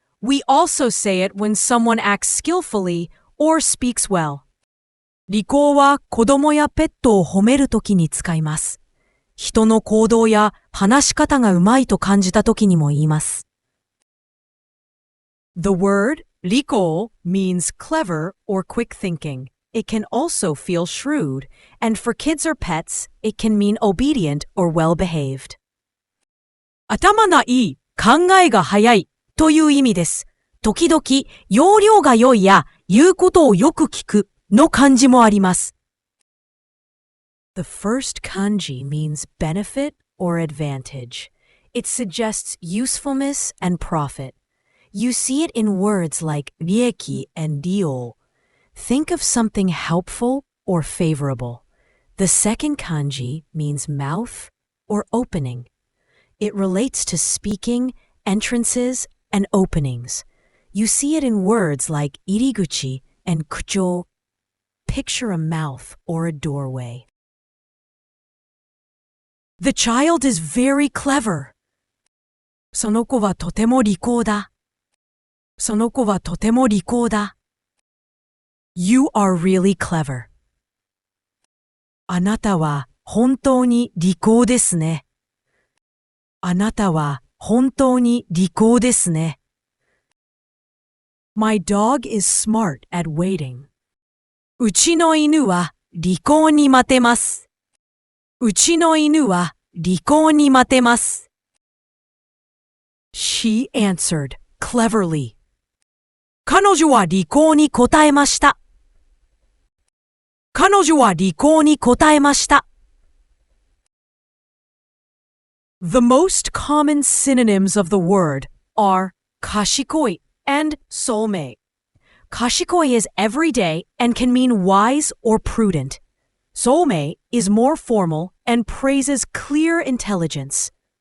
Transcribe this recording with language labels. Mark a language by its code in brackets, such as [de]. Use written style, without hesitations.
[en] We also say it when someone acts skillfully or speaks well. [ja] 利口は子供やペットを褒めるときに使います。人の行動や話し方がうまいと感じたときにも言います。 [en] The word 利口 means clever or quick thinking. It can also feel shrewd, and for kids or pets, it can mean obedient or well-behaved. [ja] 頭がいい、考えが早いという意味です。時々、要領が良いや言うことをよく聞くの漢字もあります。 [en] The first kanji means benefit or advantage. It suggests usefulness and profit. You see it in words like 利益 and 利用. Think of something helpful or favorable. The second kanji means mouth or opening. It relates to speaking, entrances, and openings. You see it in words like 入り口 and 口調. Picture a mouth or a doorway. The child is very clever. [ja] その子はとても利口だ。その子はとても利口だ。 [en] You are really clever. [ja] あなたは本当に利口ですね。あなたは本当に利口ですね。 [en] My dog is smart at waiting. [ja] うちの犬は利口に待てます。うちの犬は利口に待てます。 [en] She answered cleverly. [ja] 彼女は利口に答えました。彼女は利口に答えました。 [en] The most common synonyms of the word are 賢い and 聡明. 賢い is everyday and can mean wise or prudent. 聡明 is more formal and praises clear intelligence.